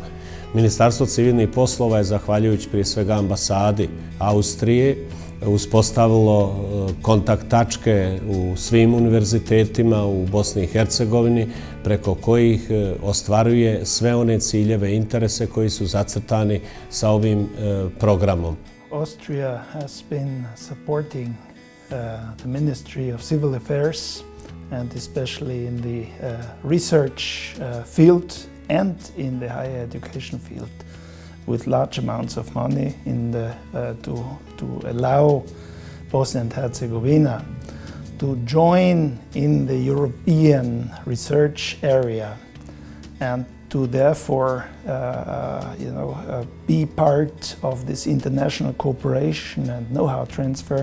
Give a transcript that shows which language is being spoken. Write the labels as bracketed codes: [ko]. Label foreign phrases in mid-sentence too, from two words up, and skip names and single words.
[bs] Ministarstvo civilnih poslova je, zahvaljujući prije svega ambasadi Austrije, uspostavilo kontakt tačke u svim univerzitetima u Bosni i Hercegovini preko kojih ostvaruje sve one ciljeve i interese koji su zacrtani sa ovim programom. [en] Austria has been supporting the Ministry of Civil Affairs and especially in the research field and in the higher education field with large amounts of money to allow Bosnia and Herzegovina to join in the European research area and to therefore be part of this international cooperation and know-how transfer.